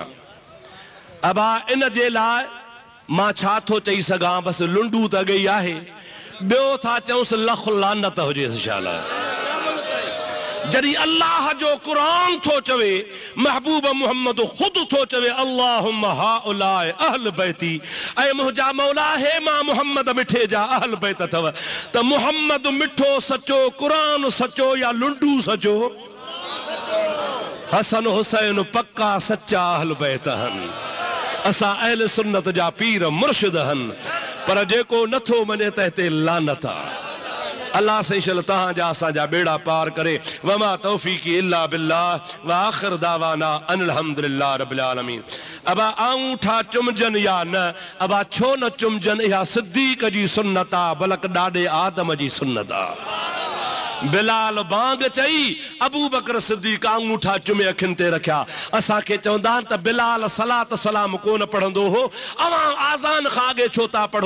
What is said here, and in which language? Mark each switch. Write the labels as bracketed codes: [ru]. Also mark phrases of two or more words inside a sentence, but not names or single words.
[sd] अबा इन जे लाइ मां छा थो चई सघां, बसि लुंडू त गई आहे, ॿियो था चऊंसि लख लानत हुजेसि इंशाअल्लाह। जॾहिं अल्लाह जो क़ुरान थो चवे, महबूब मुहम्मद ख़ुद थो चवे [ar] اللهم هؤلاء أهل بيتي, [sd] ऐं मुंहिंजा मौला हे मां मुहम्मद मिठे जा अहल बैत अथव, त मुहम्मद मिठो सचो, क़ुरान सचो या लुंडू सचो? हसन हुसैन पक्का सच्चा अहल बैत हन, असां अहल सुन्नत जा पीर मुर्शिद हन, पर जेको नथो मञे त हिते लानत आहे। अल्लाह सही तहां जा असां जा बेड़ा पार करे। [ar] وما توفيقي إلا بالله وآخر دعوانا أن الحمد لله رب العالمين. [sd] अबा आऊंठा चुमजन या न, अबा छो न चुमजन, इहा सिद्दीक़ जी सुन्नत आहे, बलक ॾाॾे आदम जी सुन्नत आहे। बिलाल बांग चई, अबू बकर सिद्दीक़ अंगूठा चुमे अखियुनि ते रखिया। असांखे चवंदा त बिलाल सलात सलाम कोन पढ़ंदो हो, अवां आज़ान खां अॻे छो था पढ़ो?